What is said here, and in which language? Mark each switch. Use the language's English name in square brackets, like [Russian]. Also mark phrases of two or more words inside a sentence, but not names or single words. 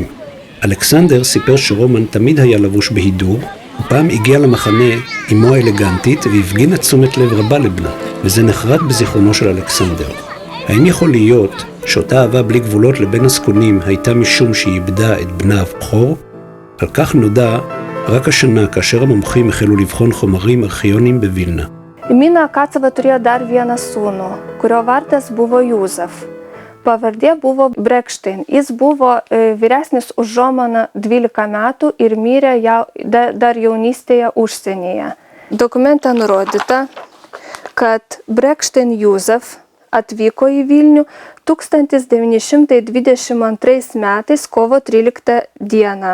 [Hebrew] אלכסנדר סיפר שרומן תמיד היה לבוש בהידור, ופעם הגיע למחנה אמו האלגנטית והפגין את תשומת לב רבה לבנה, וזה נחרט בזיכרונו של אלכסנדר. האם יכול להיות שאותה אהבה בלי גבולות לבן הזקונים הייתה משום שהיא איבדה את בנה הבכור, על כך נודע רק השנה כאשר המומחים החלו לבחון חומרים ארכיוניים בווילנה. [Lithuanian] Mina Kaceva turėjo dar vieną sūnų, kurio vardas buvo Jūzef. Pavardė buvo Brekštein. Jis buvo vyresnis už Romaną 12 metų ir mirė dar jaunystėje užsienyje. Dokumente nurodyta, kad Brekštein Jūzef atvyko į Vilnių 1922 metais kovo 13 dieną.